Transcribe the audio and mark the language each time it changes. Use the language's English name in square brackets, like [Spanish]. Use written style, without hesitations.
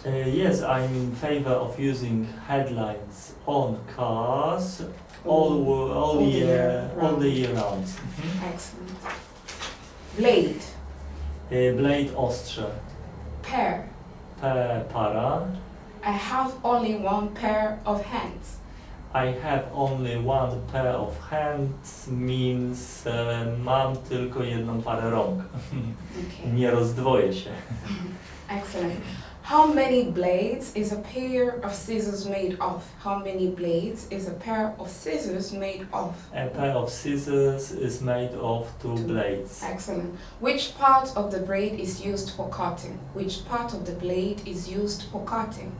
[English] Yes, I'm in favor of using headlights on cars all the year round. Excellent. Blade. [Polish] Blade, ostrze. [English] Pair. [Polish] Para. [English] I have only one pair of hands. I have only one pair of hands means [Polish] mam tylko jedną parę rąk. [English] Okay. [Polish] Nie rozdwoję się. [English] Excellent. How many blades is a pair of scissors made of? How many blades is a pair of scissors made of? A pair of scissors is made of two blades. Excellent. Which part of the blade is used for cutting? Which part of the blade is used for cutting?